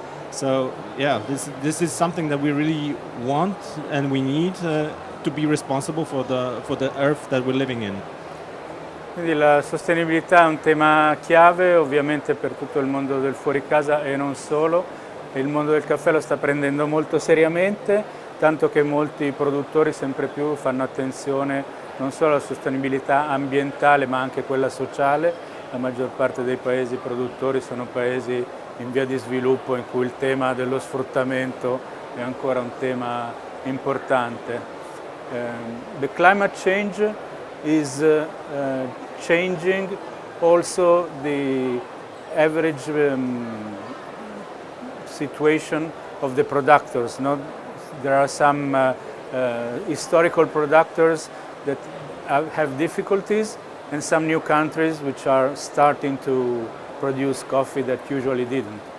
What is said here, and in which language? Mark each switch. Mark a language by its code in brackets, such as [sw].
[en] So yeah, this is something that we really want and we need to be responsible for the earth that we're living in. [it] Quindi la sostenibilità è un tema chiave ovviamente per tutto il mondo del fuori casa e non solo. Il mondo del caffè lo sta prendendo molto seriamente, tanto che molti produttori sempre più fanno attenzione non solo alla sostenibilità ambientale ma anche quella sociale. La maggior parte dei paesi produttori sono paesi in via di sviluppo in cui il tema dello sfruttamento è ancora un tema importante. [en] The climate change is changing also the average situation of the producers. No? There are some historical producers that have difficulties and some new countries which are starting to produce coffee that usually didn't.